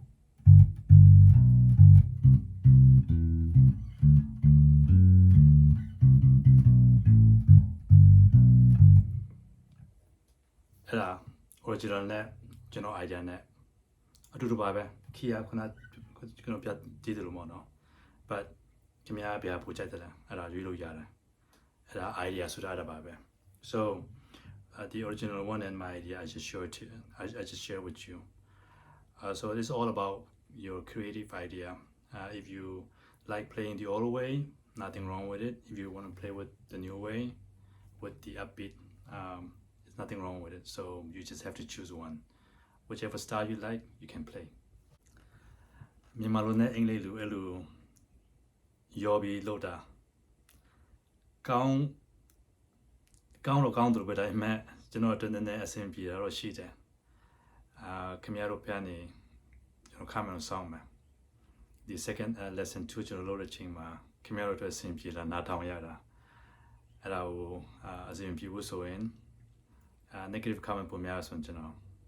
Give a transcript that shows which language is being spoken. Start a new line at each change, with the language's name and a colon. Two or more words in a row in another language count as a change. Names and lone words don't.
Burmese: အဲ့ဒါ original နဲ့ကျွန်တော် idea နဲ့အတူတူပါပဲ key ကခုနကျွန်တော်ပြကြည့်တယ်လို့ပေါ့နော် but ခင်ဗျားဘယ်ဟာပို့ကြိုက်တယ်လဲအဲ့ ဒါရွေးလို့ရတယ်အဲ့ဒါ idea ဆိုတာအဲ့ဒါပါပဲ
English: so the original one and my idea I just share with you so it's all about your creative idea if you like playing the old way nothing wrong with it if you want to play with the new way with the upbeat there's nothing wrong with it so you just have to choose one whichever style you like you can play
Burmese: မြန်မာလိုနဲ့အင်္ဂလိပ်လိုအဲ့လိုရောပြီး လောက်တာကောင်းတော့ကောင်းတယ်ပဲဒါပေမဲ့ကျွန်တော်တနေ့အဆင်ပြေတာတော့ရှိတယ်ခင်ဗျားတို့ပြန်နေကျွန်တော် comment ဆောင်းမယ်ဒီ
English: second lesson
Burmese: 2ကျွန်တော်လုပ်တဲ့ချိန်မှာခင်ဗျားတို့အတွက်အဆင်ပြေလာနားထောင်ရတာအဲ့ဒါကိုအဆင်ပြေဖို့ဆိုရင်
English: negative comment
Burmese: ပုံများဆိုရင်ကျွန်တော်